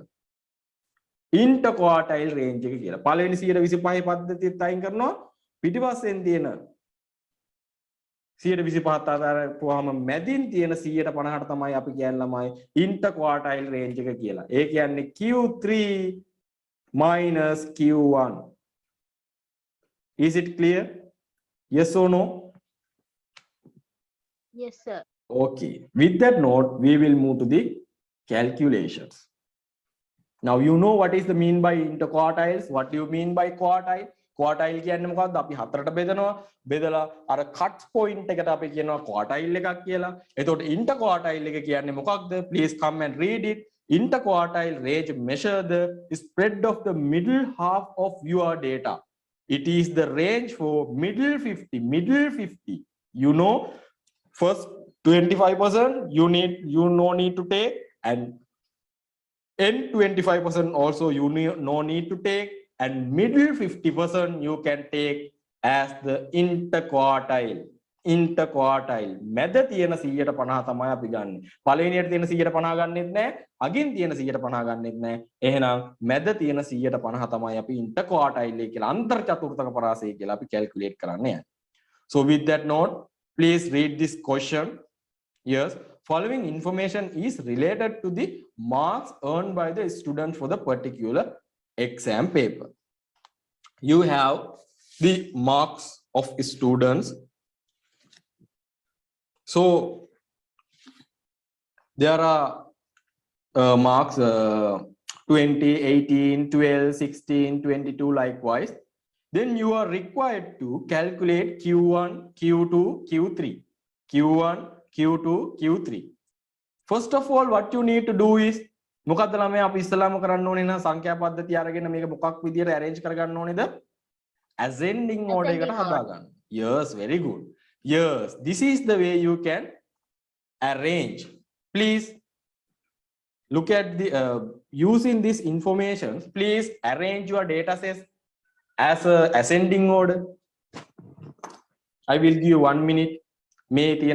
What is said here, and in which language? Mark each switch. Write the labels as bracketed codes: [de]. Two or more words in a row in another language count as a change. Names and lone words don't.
[en] interquartile range [si] එක කියලා. පළවෙනි 125 පද්ධතියත් අයින් කරනවා පිටිපස්සෙන් තියෙන 125ත් අතාරපුවාම මැදින් තියෙන 150ට තමයි අපි කියන්නේ ළමයි [en] interquartile range [si] එක කියලා. ඒ කියන්නේ Q3 minus Q1. [en] Is it clear? Yes or no? Yes, sir. Okay. With that note, we will move to the calculations. Now you know what is the mean by interquartiles. What do you mean by quartile? [si] Quartile කියන්නේ මොකක්ද? අපි හතරට බෙදනවා. බෙදලා අර [en] cut point [si] එකට අපි කියනවා quartile එකක් කියලා. එතකොට interquartile එක කියන්නේ මොකක්ද? [en] Please come and read it. Interquartile range measure the spread of the middle half of your data. It is the range for middle 50. You know, first 25% you no need to take, and end 25% also you no need to take, and middle 50% you can take as the interquartile. [si] මැද තියෙන 150 තමයි අපි ගන්න. පළවෙනියට තියෙන 150 ගන්නෙත් නැහැ, අගින් තියෙන 150 ගන්නෙත් නැහැ. එහෙනම් මැද තියෙන 150 තමයි අපි interquartile එක කියලා අන්තර් චතුර්ථක පරාසය කියලා අපි calculate කරන්න යන්නේ. [en] So with that note, please read this question. Yes, following information is related to the marks earned by the student for the particular exam paper. You have the marks of students. So there are marks 20, 18, 12, 16, 22 likewise. Then you are required to calculate Q1, Q2, Q3. Q1, Q2, Q3. First of all, what you need to do is [si] මොකද්ද ළමයා අපි ඉස්සලාම කරන්න ඕනේ නම් සංඛ්‍යා පද්ධතිය අරගෙන මේක මොකක් විදියට arrange කරගන්න ඕනේද? [en] Ascending order [si] එකට හදා ගන්න. [en] Yes, very good. Yes, this is the way you can arrange. Please look at the using this information. Please arrange your data sets as a ascending order. I will give you 1 minute.